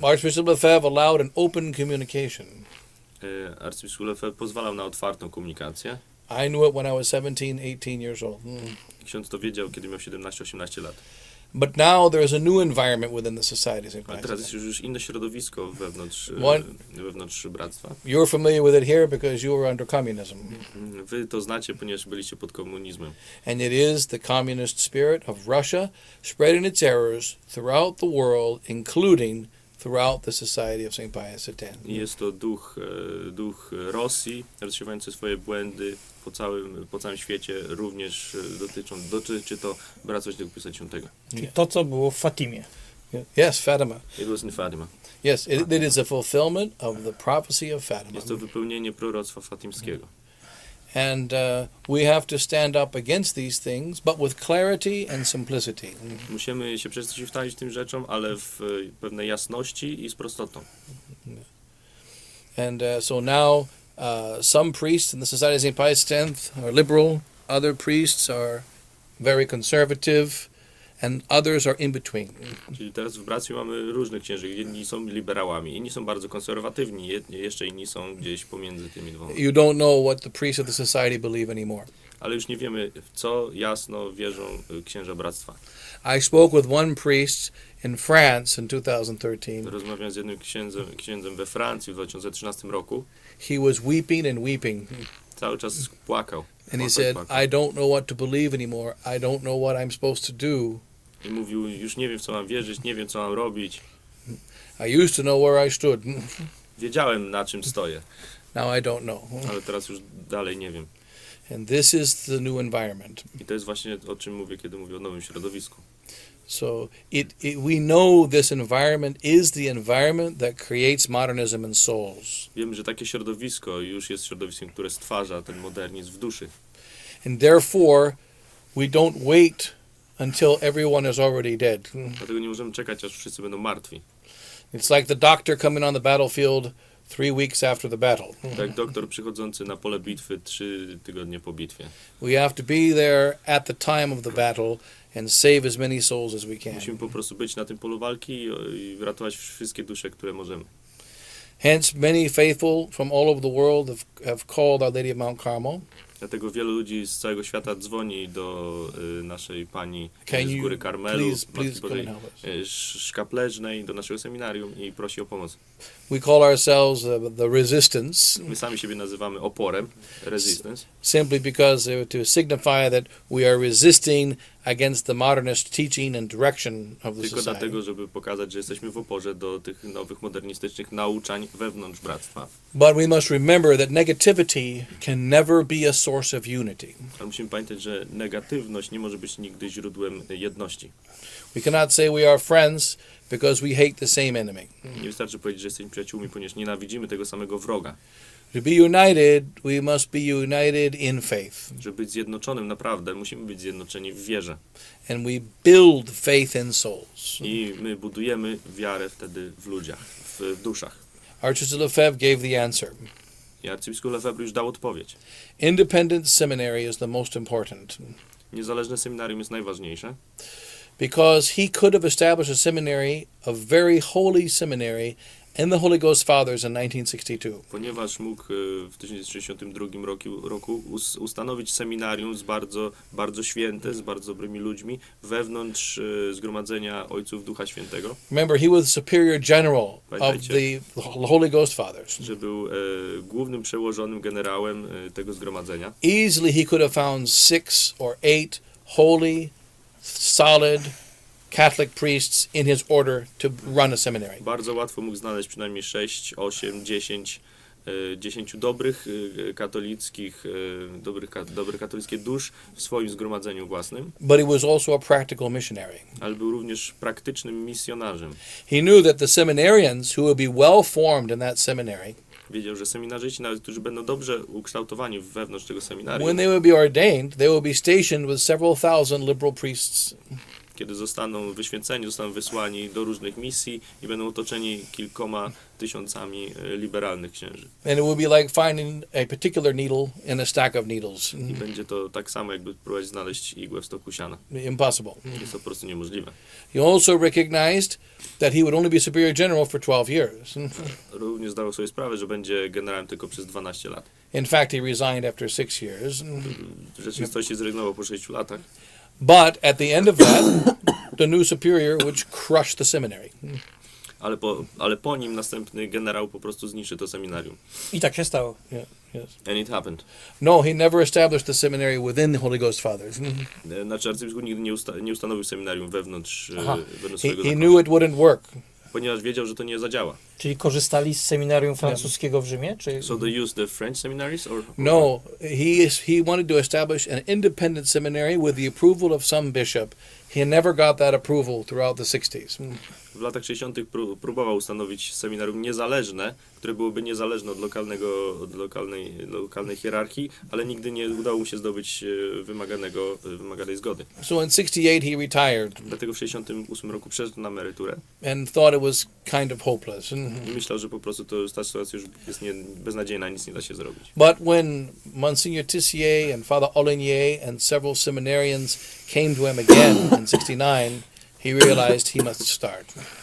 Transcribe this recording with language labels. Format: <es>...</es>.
<en>Archbishop Lefebvre allowed an open communication.</en> <pl>Arcybiskup Lefebvre pozwalał na otwartą komunikację.</pl> <en>I knew it when I was 17, 18 years old.</en> <pl>Ksiądz to wiedział, kiedy miał 17-18 lat.</pl> <en>But now there is a new environment within the society.</en> <pl>Ale teraz jest już inne środowisko wewnątrz bractwa.</pl> <en>You're familiar with it here because you were under communism.</en> <pl>Wy to znacie, ponieważ byliście pod komunizmem.</pl> <en>And it is the communist spirit of Russia spreading its errors throughout the world, including throughout the Society of St. Pius X.</en> <pl>I jest to duch Rosji, rozsiewający swoje błędy po całym świecie, również dotyczy to Bractwa Świętego Piusa X. Czyli to, co było w Fatimie.</pl> <en>Yes, Fatima. It was in Fatima. Yes, it is a fulfillment of the prophecy of Fatima.</en> <pl>Jest to wypełnienie proroctwa fatimskiego.</pl> <en>And we have to stand up against these things, but with clarity and simplicity.</en> <pl>Musimy się przeciwstawić tym rzeczom, ale w pewnej jasności i z prostotą.</pl> <en>And so now some priests in the Society of St. Pius X are liberal, other priests are very conservative, and others are in between.</en> <pl>Czyli teraz w bractwie mamy różnych księży. Jedni są liberałami, inni są bardzo konserwatywni, jeszcze inni są gdzieś pomiędzy tymi dwoma.</pl> <en>You don't know what the priests of the society believe anymore.</en> <pl>Ale już nie wiemy, w co jasno wierzą księża bractwa.</pl> <en>I spoke with one priest in France in 2013.</en> <pl>Rozmawiałem z jednym księdzem we Francji w 2013 roku.</pl> <en>He was weeping and weeping.</en> <pl>Cały czas płakał.</pl> <en>And he said, I don't know what to believe anymore. I don't know what I'm supposed to do.</en> <pl>I mówił, już nie wiem, w co mam wierzyć, nie wiem, co mam robić.</pl> <en>I used to know where I stood.</en> <pl>Wiedziałem, na czym stoję,</pl> <en>Now I don't know.</en> <pl>ale teraz już dalej nie wiem.</pl> <en>And this is the new environment.</en> <pl>I to jest właśnie o czym mówię, kiedy mówię o nowym środowisku.</pl> <en>So we know this environment is the environment that creates modernism in souls.</en> <pl>Wiemy, że takie środowisko już jest środowiskiem, które stwarza ten modernizm w duszy.</pl> <en>And therefore, we don't wait until everyone is already dead.</en> <pl>Dlatego nie możemy czekać, aż wszyscy będą martwi.</pl> <en>It's like the doctor coming on the battlefield 3 weeks after the battle.</en> <pl>Tak, doktor przychodzący na pole bitwy 3 tygodnie po bitwie.</pl> <en>We have to be there at the time of the battle and save as many souls as we can.</en> <pl>Musimy po prostu być na tym polu walki i ratować wszystkie dusze, które możemy.</pl> <en>Hence, many faithful from all over the world have called Our Lady of Mount Carmel.</en> <pl>Dlatego wielu ludzi z całego świata dzwoni do naszej pani</pl> <en>Can</en> <pl>z</pl> <en>you</en> <pl>Góry Karmelu,</pl> <en>please</en> <pl>Matki</pl> <en>come</en> <pl>Bożej</pl> <en>and help us?</en> <pl>Szkapleżnej, do naszego seminarium i prosi o pomoc.</pl> <en>We call ourselves the resistance</en> <pl>My sami siebie nazywamy oporem, resistance,</pl> <en>simply because to signify that we are resisting against the modernist teaching and direction of the</en> <pl>tylko</pl> <en>society.</en> <pl>dlatego, żeby pokazać, że jesteśmy w oporze do tych nowych, modernistycznych nauczań wewnątrz bractwa.</pl> <en>But we must remember that negativity can never be a source of unity.</en> <pl>Ale musimy pamiętać, że negatywność nie może być nigdy źródłem jedności.</pl> <en>We cannot say we are friends because we hate the same enemy.</en> <pl>Nie wystarczy powiedzieć, że jesteśmy przyjaciółmi, ponieważ nienawidzimy tego samego wroga.</pl> <en>To be united, we must be united in faith.</en> <pl>Żeby być zjednoczonym naprawdę, musimy być zjednoczeni w wierze.</pl> <en>And we build faith in souls.</en> <pl>I my budujemy wiarę wtedy w ludziach, w duszach.</pl> <en>Archbishop Lefebvre gave the answer.</en> <pl>I arcybiskup Lefebvre już dał odpowiedź.</pl> <en>Independent seminary is the most important</en> <pl>Niezależne seminarium jest najważniejsze,</pl> <en>because he could have established a seminary, a very holy seminary, in the Holy Ghost Fathers in 1962.</en> <pl>ponieważ mógł w 1962 roku ustanowić seminarium z bardzo święte, z bardzo dobrymi ludźmi wewnątrz Zgromadzenia Ojców Ducha Świętego,</pl> <en>Remember, he was the superior general of</en> <pl>Pamiętajcie.</pl> <en>the Holy Ghost Fathers.</en> <pl>że był głównym przełożonym generałem tego zgromadzenia.</pl> <en>Easily he could have found 6 or 8 holy, solid Catholic priests in his order to run a seminary.</en> <pl>Bardzo łatwo mógł znaleźć przynajmniej 6, 8, 10 dobrych katolickich, dobrych katolickie dusz w swoim zgromadzeniu własnym,</pl> <en>But he was also a practical missionary.</en> <pl>ale był również praktycznym misjonarzem.</pl> <en>He knew that the seminarians who would be well formed in that seminary,</en> <pl>Wiedział, że seminarzyści, nawet którzy będą dobrze ukształtowani wewnątrz tego seminarium,</pl> <en>when they would be ordained, they would be stationed with several thousand liberal priests.</en> <pl>kiedy zostaną wyświęceni, zostaną wysłani do różnych misji i będą otoczeni kilkoma tysiącami liberalnych księży.</pl> <en>And it would be like finding a particular needle in a stack of needles.</en> <pl>I będzie to tak samo, jakby próbować znaleźć igłę w stoku siana.</pl> <en>Impossible.</en> <pl>Jest to po prostu niemożliwe.</pl> <en>He also recognized that he would only be superior general for 12 years.</en> <pl>Również zdawał sobie sprawę, że będzie generałem tylko przez 12 lat.</pl> <en>In fact, he resigned after 6 years.</en> <pl>W rzeczywistości zrezygnował po 6 latach.</pl> <en>But at the end of that, the new superior would crush the seminary.</en> <pl>Ale po nim następny generał po prostu zniszczy to seminarium. I tak się stało.</pl> <en>Yeah, yes. And it happened. No, he never established the seminary within the Holy Ghost Fathers.</en> <pl>Znaczy arcybiskup nigdy nie ustanowił seminarium wewnątrz</pl> <en>He,</en> <pl>swojego</pl> <en>he</en> <pl>zakonu,</pl> <en>knew it wouldn't work.</en> <pl>ponieważ wiedział, że to nie zadziała. Czyli korzystali z seminarium francuskiego w Rzymie? Czy...</pl> <en>So they used the French seminaries or No, he wanted to establish an independent seminary with the approval of some bishop. He never got that approval throughout the 60s.</en> <pl>W latach 60. próbował ustanowić seminarium niezależne, które byłoby niezależne od lokalnej hierarchii, ale nigdy nie udało mu się zdobyć wymaganej zgody.</pl> <en>So in 68 he retired</en> <pl>Dlatego w 68 roku przeszedł na emeryturę</pl> <en>and thought it was kind of hopeless.</en> <pl>i myślał, że po prostu ta sytuacja już jest beznadziejna, nic nie da się zrobić.</pl> <en>But when Monsignor Tissier and Father Olenier and several seminarians came to him again in 69, he realized he must start.</en>